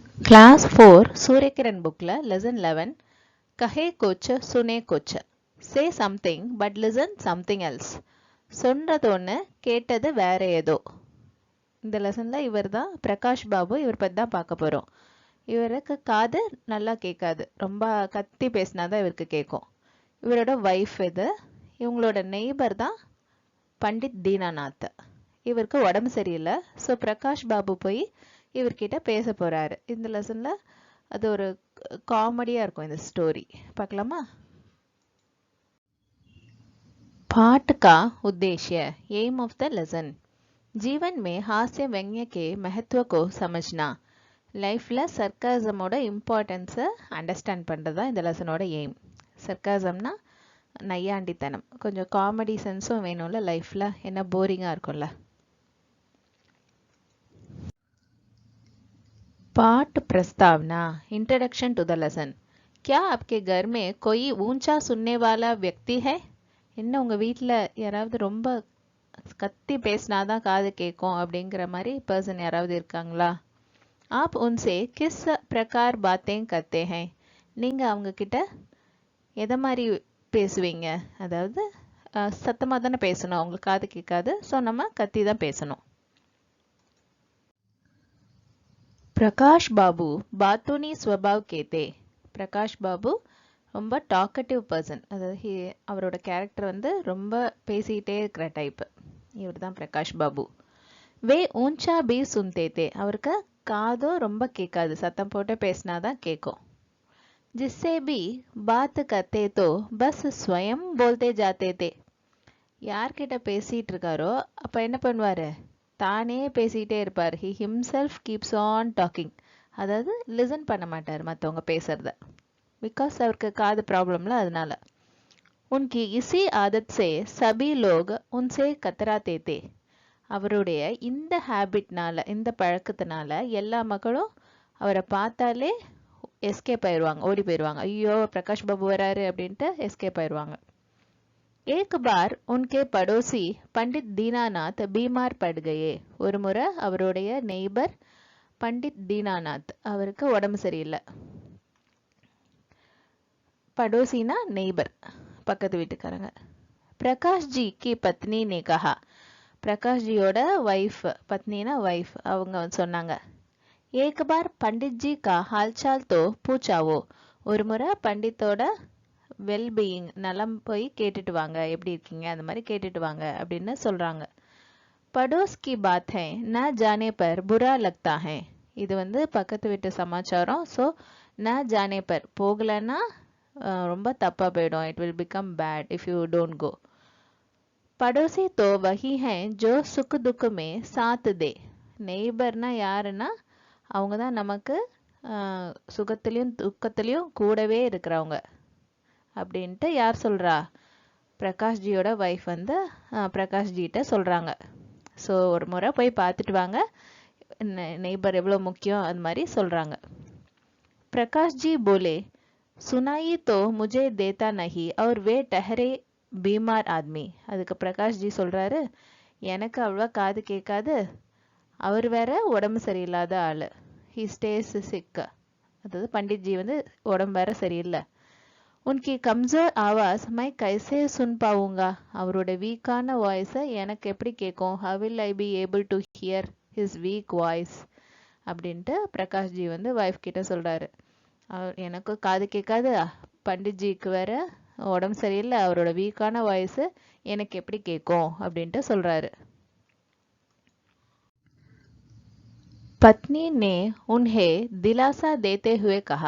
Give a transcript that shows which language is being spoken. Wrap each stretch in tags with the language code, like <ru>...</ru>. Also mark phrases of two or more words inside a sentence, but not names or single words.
<en>class 4 Surya Kiran book lesson 11</en> <hi>कहे कुछ सुने कुछ</hi> <en>say something but listen something else</en> <ta>சொன்னது ஒன்று கேட்டது வேற ஏதோ. இந்த லெசனில் இவர் தான் பிரகாஷ் பாபு. இவர் பற்றி தான் பார்க்க போகிறோம். இவருக்கு காது நல்லா கேட்காது, ரொம்ப கத்தி பேசினா தான் இவருக்கு கேட்கும். இவரோட ஒய்ஃப் இது. இவங்களோட நெய்பர் தான் பண்டித் தீனாநாத். இவருக்கு உடம்பு சரியில்லை. ஸோ பிரகாஷ் பாபு போய் இவர்கிட்ட பேச போகிறாரு. இந்த லெசனில் அது ஒரு காமெடியாக இருக்கும் இந்த ஸ்டோரி. பார்க்கலாமா?</ta> <hi>पाठ का उद्देश्य</hi> <en>aim of the lesson</en> <hi>जीवन में हास्य व्यंग्य के महत्व को समझना.</hi> <ta>லைஃப்பில் சர்க்காசமோட இம்பார்ட்டன்ஸை அண்டர்ஸ்டாண்ட் பண்ணுறது தான் இந்த லெசனோட எய்ம். சர்க்காசம்னா நையாண்டித்தனம், கொஞ்சம் காமெடி சென்ஸும் வேணும்ல லைஃப்பில், என்ன போரிங்காக இருக்கும்ல.</ta> <hi>पाठ प्रस्तावना</hi> <en>introduction to the lesson.</en> <hi>क्या आपके घर में कोई ऊंचा सुनने वाला व्यक्ति है?</hi> <ta>என்ன உங்கள் வீட்டில் யாராவது ரொம்ப கத்தி பேசினாதான் காது கேட்கும் அப்படிங்கிற மாதிரி பர்சன் யாராவது இருக்காங்களா?</ta> <hi>आप उनसे किस प्रकार बातें करते हैं?</hi> <ta>நீங்கள் அவங்கக்கிட்ட எதை மாதிரி பேசுவீங்க? அதாவது சத்தமாக தானே பேசணும், அவங்களுக்கு காது கேட்காது. ஸோ நம்ம கத்தி தான் பேசணும்.</ta> <hi>प्रकाश बाबू बातूनी स्वभाव के थे.</hi> <ta>प्रकाश बाबू ரொம்ப</ta> <en>talkative person.</en> <ta>அதாவது அவரோட கேரக்டர் வந்து ரொம்ப பேசிக்கிட்டே இருக்கிற டைப். இவர் தான் பிரகாஷ் பாபு.</ta> <hi>वे ऊंचा भी सुनते थे.</hi> <ta>அவருக்கு காதும் ரொம்ப கேட்காது, சத்தம் போட்டு பேசினாதான் கேட்கும்.</ta> <hi>जिससे भी बात करते तो बस स्वयं बोलते जाते थे.</hi> <ta>யார்கிட்ட பேசிகிட்டு இருக்காரோ அப்போ என்ன பண்ணுவார்? தானே பேசிக்கிட்டே இருப்பார்.</ta> <en>he himself keeps on talking.</en> <ta>அதாவது லிசன் பண்ண மாட்டார் மற்றவங்க பேசுகிறத. बिकॉज அவருக்கு காது ப்ராப்ளம்ல, அதனால.</ta> <hi>उनकी इसी आदत से सभी लोग उनसे कतराते थे.</hi> <ta>அவருடைய இந்த ஹேபிட்னால, இந்த பழக்கத்தினால எல்லா மக்களும் அவரை பார்த்தாலே எஸ்கேப் ஆயிடுவாங்க, ஓடி போயிடுவாங்க. ஐயோ பிரகாஷ் பாபு வராரு அப்படின்ட்டு எஸ்கேப் ஆயிடுவாங்க.</ta> <hi>एक बार उनके पड़ोसी पंडित दीनानाथ बीमार पड़ गए.</hi> <ta>ஒரு முறை அவருடைய நெய்பர் பண்டித் தீனாநாத் அவருக்கு உடம்பு சரியில்லை. पड़ोसीना नेबर, பக்கத்து வீட்டுக்காரங்க.</ta> <hi>प्रकाश जी की पत्नी ने कहा. प्रकाश जीயோட वाइफ, पत्नीना वाइफ,</hi> <ta>அவங்க சொன்னாங்க.</ta> <hi>एक बार पंडित जी का हालचाल तो पूछावो.</hi> <ta>ஒரு முறை பண்டித்தோட வெல்பீயிங், நலம் போய் கேட்டுட்டு வாங்க, எப்படி இருக்கீங்க அந்த மாதிரி கேட்டுட்டு வாங்க அப்படின்னு சொல்றாங்க.</ta> <hi>पड़ोस की बात है न जाने पर बुरा लगता है.</hi> <ta>இது வந்து பக்கத்து வீட்டு சமாச்சாரம். ஸோ</ta> <hi>न जाने पर</hi> <ta>போகலன்னா ரொம்ப தப்பா போயிடும்.</ta> <en>it will become bad if you don't go.</en> <hi>पड़ोसी तो वही है जो सुख दुख में साथ दे.</hi> <ta>நெய்பர்னா யாருன்னா அவங்க தான் நமக்கு சுகத்திலையும் துக்கத்திலையும் கூடவே இருக்கிறவங்க அப்படின்ட்டு யார் சொல்கிறா? பிரகாஷ்ஜியோட ஒய்ஃப் வந்து பிரகாஷ்ஜிகிட்ட சொல்கிறாங்க. ஸோ ஒரு முறை போய் பார்த்துட்டு வாங்க, நெய்பர் எவ்வளோ முக்கியம் அது மாதிரி சொல்கிறாங்க.</ta> <hi>प्रकाशजी बोले सुनाई तो मुझे देता नहीं और वे ठहरे बीमार आदमी.</hi> <ta>அதுக்கு பிரகாஷ் ஜி சொல்றாரு, எனக்கு அவ்வளவா காது கேட்காது, அவர் வேற உடம்பு சரியில்லாத ஆளு.</ta> <en>he stays sick.</en> <ta>அதாவது பண்டித் ஜி வந்து உடம்பு வேற சரியில்லை.</ta> <hi>उनकी कमज़ोर आवाज़ मैं कैसे सुन पाऊंगा.</hi> <ta>அவரோட வீக்கான வாய்ஸை எனக்கு எப்படி கேட்கும்?</ta> <en>how will I be able to hear his weak voice</en> <ta>அப்படின்ட்டு பிரகாஷ் ஜி வந்து ஒய்ஃப் கிட்ட சொல்றாரு. எனக்கு காது கேட்காது, பண்டிட்ஜிக்கு வேற உடம்பு சரியில்லை, அவரோட வீக்கான வாய்ஸு எனக்கு எப்படி கேட்கும் அப்படின்ட்டு சொல்றாரு.</ta> <hi>पत्नी ने उन्हें दिलासा देते हुए कहा.</hi>